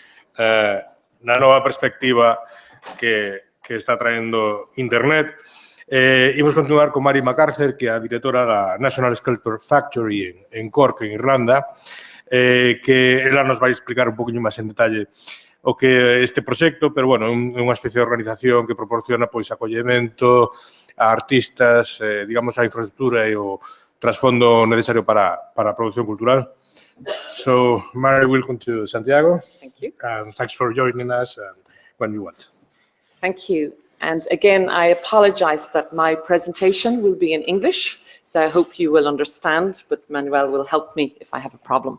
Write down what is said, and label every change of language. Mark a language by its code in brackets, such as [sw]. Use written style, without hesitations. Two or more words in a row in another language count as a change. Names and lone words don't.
[gl] na nova perspectiva que está traendo Internet, imos continuar con Mari McCarthy, que é a directora da National Sculpture Factory en Cork, en Irlanda, que ela nos vai explicar un pouquinho máis en detalle o que é este proxecto, pero, bueno, é unha especie de organización que proporciona, pois, acollemento a artistas, digamos, a infraestructura e o trasfondo necesario para a producción cultural. [en] So, Mary, welcome to Santiago. Thank you. And thanks for joining us when you want. Thank you. And again, I apologize that my presentation will be in English, so I hope you will understand, but Manuel will help me if I have a problem.